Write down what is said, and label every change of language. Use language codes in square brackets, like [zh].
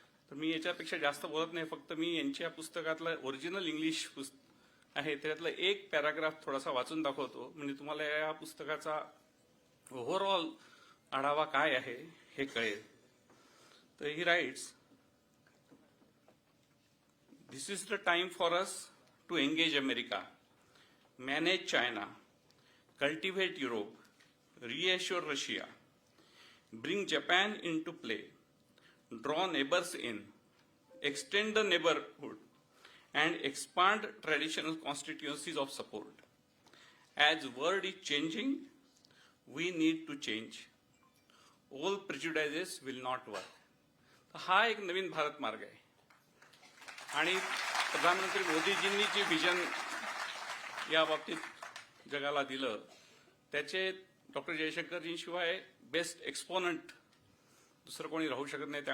[mr] तर मी याच्यापेक्षा जास्त बोलत नाही, फक्त मी यांच्या पुस्तकातलं ओरिजिनल इंग्लिश आहे त्यातलं एक पॅराग्राफ थोडासा वाचून दाखवतो, म्हणजे तुम्हाला या पुस्तकाचा ओव्हरऑल आढावा काय आहे हे कळेल. [en] तर ही rights, this is the time for us to engage America, manage China, cultivate Europe, reassure Russia, bring Japan into play, draw neighbors in, extend the neighborhood, and expand traditional constituencies of support. As world is changing, we need to change. All prejudices will not work. [mr] हा एक नवीन भारत मार्ग आहे. आणि प्रधानमंत्री मोदीजींनी जे vision या बाबतीत जगाला दिलं, त्याचे डॉक्टर जयशंकरजींशिवाय बेस्ट एक्सपोनंट दुसरं कोणी राहू शकत नाही.